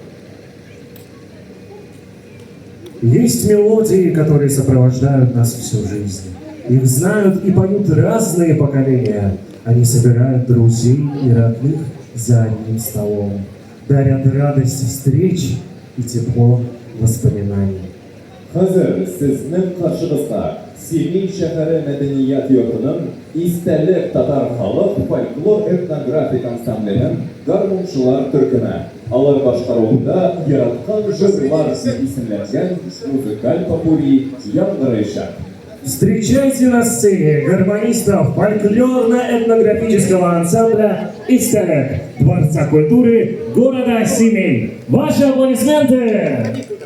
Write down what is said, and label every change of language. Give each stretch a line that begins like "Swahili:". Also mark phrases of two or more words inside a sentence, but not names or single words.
Russian: Есть мелодии, которые сопровождают нас всю жизнь. Их знают и поют разные поколения. Они собирают друзей и родных за одним столом, дарят радость встреч и тепло воспоминаний.
Tatar: Хәзер сезнең каршыгызга Семей шәһәре мәдәният йортының истәлек татар халык фольклор этнографик ансамблінің гармончылар төркеме. Алар башкаруында яраткан җырлар исемләнгән музыкаль попури яңгырыйчак.
Russian: Встречайте на сцене гармонистов фольклорно-этнографического ансамбля «Истерек» Дворца культуры города Семей. Ваши аплодисменты!